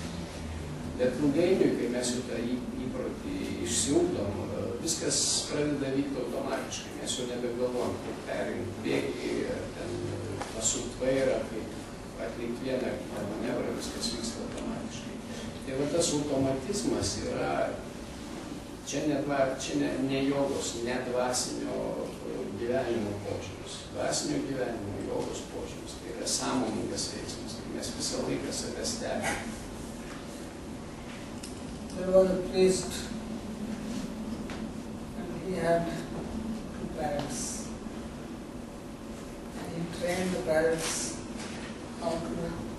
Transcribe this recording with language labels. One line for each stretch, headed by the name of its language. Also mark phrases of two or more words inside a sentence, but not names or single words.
Lithuanian: Bet ilgainiui, kai mes jau tą įprotį išsiugdom, viskas pradeda vykti automatiškai, mes jau nebegalvojam, kaip perrinkti bėgį, ten pasukti vairą, kaip atlikti vieną ar kitą manevrą, viskas vyksta automatiškai. Tai va tas automatizmas yra, čia ne jogos, ne dvasinio gyvenimo požymis. Dvasinio gyvenimo jogos požymis, tai yra sąmoningas veiksmas, kai mes visą laiką save stebime.
English: There was a priest, and he had 2 parrots. And he trained the parrots how to